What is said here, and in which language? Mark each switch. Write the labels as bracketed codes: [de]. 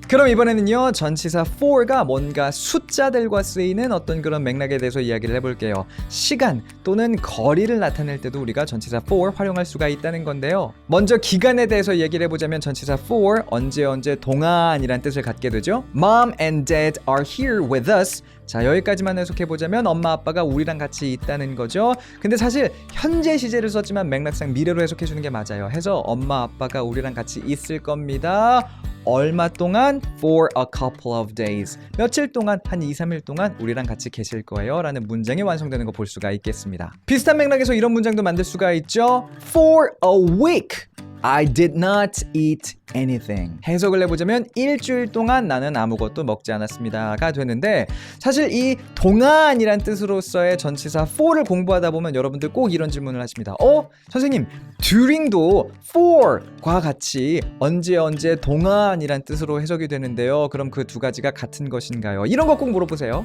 [ko] 그럼 이번에는요, 전치사 for가 뭔가 숫자들과 쓰이는 어떤 그런 맥락에 대해서 이야기를 해볼게요. 시간 또는 거리를 나타낼 때도 우리가 전치사 for 활용할 수가 있다는 건데요. 먼저 기간에 대해서 얘기를 해보자면 전치사 for 언제 동안이란 뜻을 갖게 되죠. [en] Mom and Dad are here with us. [ko] 자, 여기까지만 해석해보자면 엄마 아빠가 우리랑 같이 있다는 거죠. 근데 사실 현재 시제를 썼지만 맥락상 미래로 해석해주는 게 맞아요. 해서 엄마 아빠가 우리랑 같이 있을 겁니다. 얼마 동안? [en] For a couple of days. [ko] 며칠 동안, 한 2-3일 동안 우리랑 같이 계실 거예요 라는 문장이 완성되는 거 볼 수가 있겠습니다. 비슷한 맥락에서 이런 문장도 만들 수가 있죠. [en] For a week I did not eat anything. [ko] 해석을 해보자면 일주일 동안 나는 아무것도 먹지 않았습니다가 되는데, 사실 이 동안이란 뜻으로서의 전치사 for를 공부하다 보면 여러분들 꼭 이런 질문을 하십니다. 선생님, during도 for과 같이 언제 동안이란 뜻으로 해석이 되는데요, 그럼 그 두 가지가 같은 것인가요? 이런 거 꼭 물어보세요.